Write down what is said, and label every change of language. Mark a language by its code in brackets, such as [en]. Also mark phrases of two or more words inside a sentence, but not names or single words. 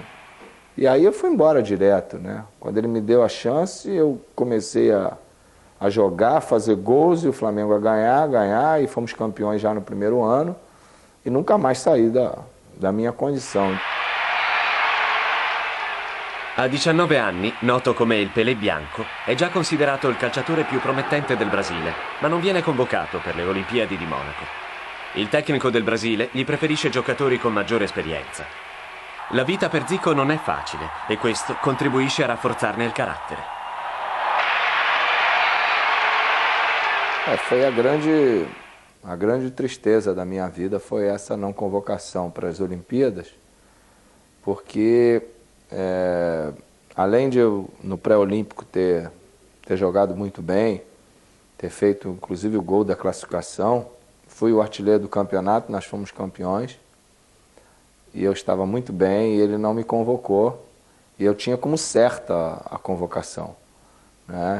[pt] E aí eu fui embora direto, né? Quando ele me deu a chance, eu comecei a jogar, fazer gols, e o Flamengo a ganhar, e fomos campeões já no primeiro ano, e nunca mais saí da minha condição. [it] A 19 anni, noto come il Pelé Bianco, è già considerato il calciatore più promettente del Brasile, ma non viene convocato per le Olimpiadi di Monaco. Il tecnico del Brasile gli preferisce giocatori con maggiore esperienza. La vita per Zico non è facile e questo contribuisce a rafforzarne il carattere. [pt] Foi a grande tristeza da minha vida foi essa não convocação para as Olimpíadas, porque além de eu no pré-olímpico ter jogado muito bem, ter feito inclusive o gol da classificação, fui o artilheiro do campeonato, nós fomos campeões, e eu estava muito bem e ele não me convocou, e eu tinha como certa a convocação, né?